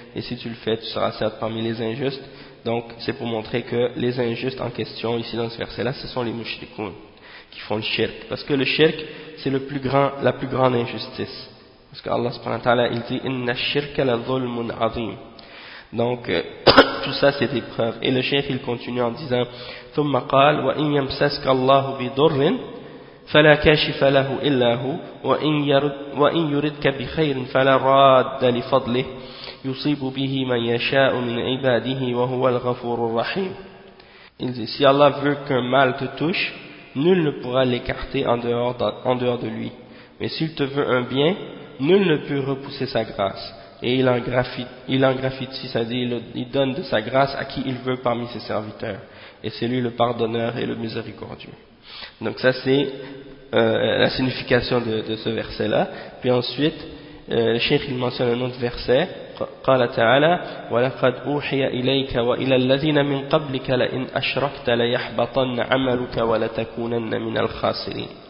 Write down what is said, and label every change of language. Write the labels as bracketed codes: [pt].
[fr] Et si tu le fais, tu seras certes parmi les injustes. Donc, c'est pour montrer que les injustes en question, ici dans ce verset-là, ce sont les mushrikoun qui font le shirk. Parce que le shirk, c'est la plus grande injustice. Parce que Allah subhanahu wa ta'ala, il dit, [ar] inna shirka la dhulmun azim. [fr] Donc, tout ça, c'est des preuves. Et le shirk, il continue en disant, [ar] thumma qal, wa in yamsaska Allahu bi dhurrin, فلا كاشف له إلا هو وإن يردك بخير فلا راد لفضله يصيب به من يشاء من عباده وهو الغفور الرحيم. [fr] Il dit: si Allah veut qu'un mal te touche, nul ne pourra l'écarter en dehors de lui. Mais s'il te veut un bien, nul ne peut repousser sa grâce. Et il en graffitie, c'est-à-dire il donne de sa grâce à qui il veut parmi ses serviteurs. Et c'est lui le pardonneur et le miséricordieux. Donc ça c'est la signification de ce verset là. Puis ensuite le cheikh il mentionne un autre verset: [ar] قال تعالى ولقد أوحي إليك وإلى الذين من قبلك لئن أشركت ليحبطن عملك ولتكونن من الخاسرين